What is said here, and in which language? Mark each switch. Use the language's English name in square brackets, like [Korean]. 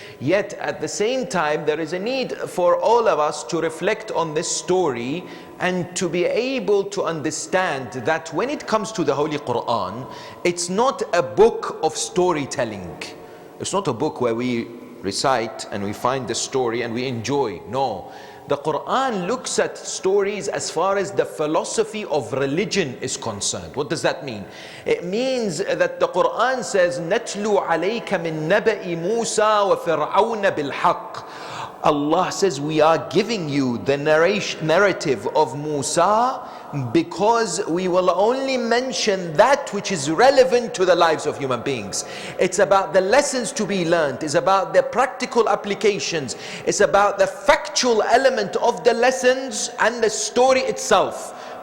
[English] Yet at the same time there is a need for all of us to reflect on this story and to be able to understand that when it comes to the Holy Quran, it's not a book of storytelling. It's not a book where we recite and we find the story and we enjoy. No. The Quran looks at stories as far as the philosophy of religion is concerned. What does that mean? It means that the Quran says, [Arabic] نَتْلُو عَلَيْكَ مِن نَبَإِ مُوسَى وَفِرْعَوْنَ بِالْحَقِّ. [English] Allah says, we are giving you the narrative of Musa because we will only mention that which is relevant to the lives of human beings. It's about the lessons to be learned. It's about the practical applications. It's about the factual element of the lessons and the story itself.